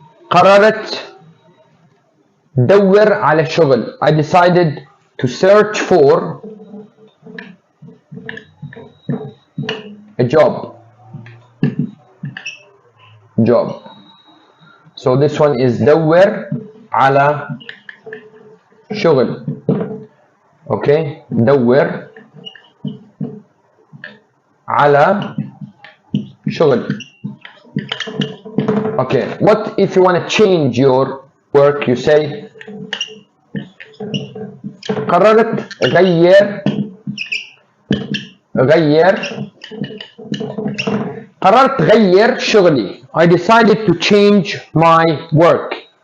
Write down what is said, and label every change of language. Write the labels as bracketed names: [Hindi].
[Arabic] قررت دور على شغل, [English] I decided to search for a job. So this one is [Arabic] دور على شغل. Okay, دور على شغل. [English] Okay, what if you want to change your work? You say [Arabic] قررت غير قررت غير شغلي, [English] I decided to change my work.